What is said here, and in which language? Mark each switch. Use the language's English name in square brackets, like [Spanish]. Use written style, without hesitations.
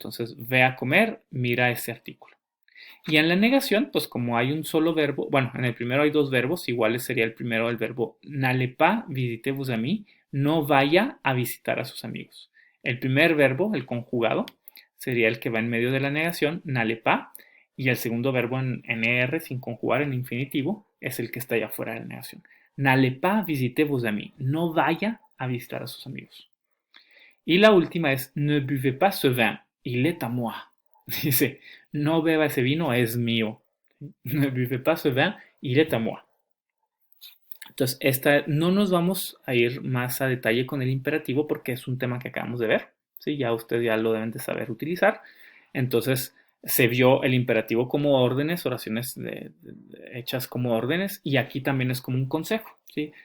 [Spanish] Entonces, ve a comer, mira ese artículo. Y en la negación, pues como hay un solo verbo, bueno, en el primero hay dos verbos, iguales sería el primero el verbo [French] n'allez pas visiter vos amis, [Spanish] no vaya a visitar a sus amigos. El primer verbo, el conjugado, sería el que va en medio de la negación, n'allez pas, y el segundo verbo en er sin conjugar en infinitivo es el que está allá fuera de la negación. [French] N'allez pas visiter vos amis, [Spanish] no vaya a visitar a sus amigos. Y la última es [French] ne buvez pas ce vin, il est à moi. [Spanish] Dice, no beba ese vino, es mío. [French] Ne buvez pas ce vin, il est à moi. [Spanish] Entonces, no nos vamos a ir más a detalle con el imperativo porque es un tema que acabamos de ver. ¿Sí? Ya ustedes ya lo deben de saber utilizar. Entonces, se vio el imperativo como órdenes, oraciones hechas como órdenes, y aquí también es como un consejo. ¿Sí?